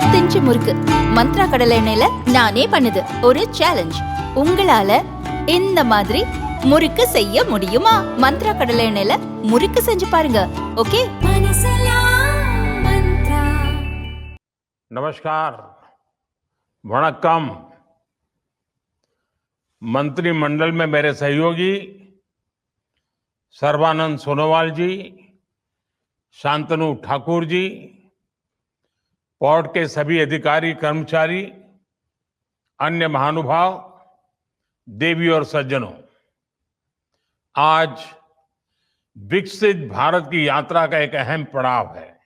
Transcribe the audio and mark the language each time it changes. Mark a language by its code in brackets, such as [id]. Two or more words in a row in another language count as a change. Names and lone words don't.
[ta] பஞ்சு முறுக்கு மந்த்ரா கடலை எண்ணெயில நானே பண்ணுது ஒரு சேலஞ்ச். உங்களால இந்த மாதிரி முறுக்கு செய்ய முடியுமா? மந்த்ரா கடலை எண்ணெயில முறுக்கு செஞ்சு பாருங்க. ஓகே. [hi] नमस्कार, वणक्कम। मंत्रिमंडल में मेरे सहयोगी सर्बानंद सोनोवाल जी, शांतनु ठाकुर जी, पोर्ट के सभी अधिकारी कर्मचारी, अन्य महानुभाव, देवी और सज्जनों, आज विकसित भारत की यात्रा का एक अहम पड़ाव है।